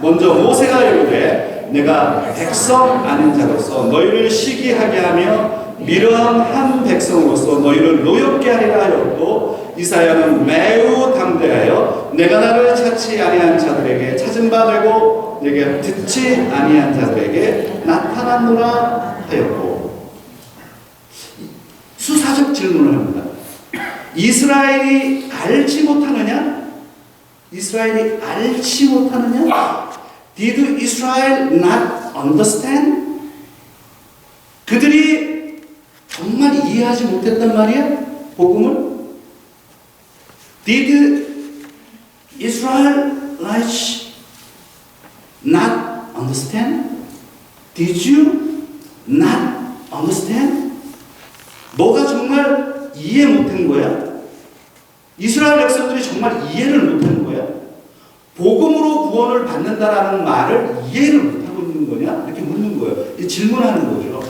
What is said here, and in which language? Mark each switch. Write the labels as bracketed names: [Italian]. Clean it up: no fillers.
[Korean] 먼저 모세가 이르되 내가 백성 아닌 자로서 너희를 시기하게 하며 미련한 한 백성으로서 너희를 노엽게 하리라 하였고, 이사야는 매우 담대하여 내가 나를 찾지 아니한 자들에게 찾은 바 되고 내게 듣지 아니한 자들에게 나타났노라 하였고. 수사적 질문을 합니다. 이스라엘이 알지 못하느냐? 이스라엘이 알지 못하느냐? [English] Did Israel not understand? [Korean] 그들이 정말 이해하지 못했단 말이야? 복음을? [English] Did Israelites not understand? Did you not understand? [Korean] 너가 정말 이해 못한 거야? 이스라엘 백성들이 정말 이해를 못하는 거야? 복음으로 구원을 받는다라는 말을 이해를 못하고 있는 거냐? 이렇게 묻는 거예요. 질문하는 거죠.